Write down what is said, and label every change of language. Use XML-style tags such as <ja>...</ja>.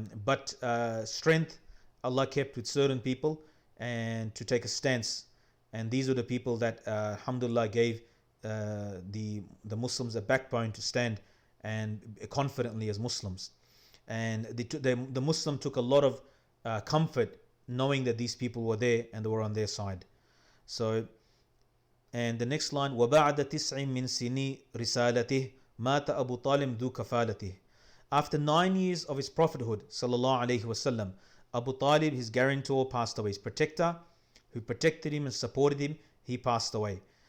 <en>But strength Allah kept with certain people, and to take a stance. And these are the people that alhamdulillah gave the Muslims a backbone to stand and confidently as Muslims. And the Muslim took a lot of comfort knowing that these people were there and they were on their side. So, and the next line,</en> <ar>وَبَعْدَ تِسْعٍ مِّن سِنِي رِسَالَتِهِ مَاتَ أَبُو طَالِبٍ ذُو كَفَالَتِهِ.</ar> <en>After 9 years of his prophethood, sallallahu alaihi wasallam, Abu Talib, his guarantor, passed away. His protector, who protected him and supported him, he passed away.</en>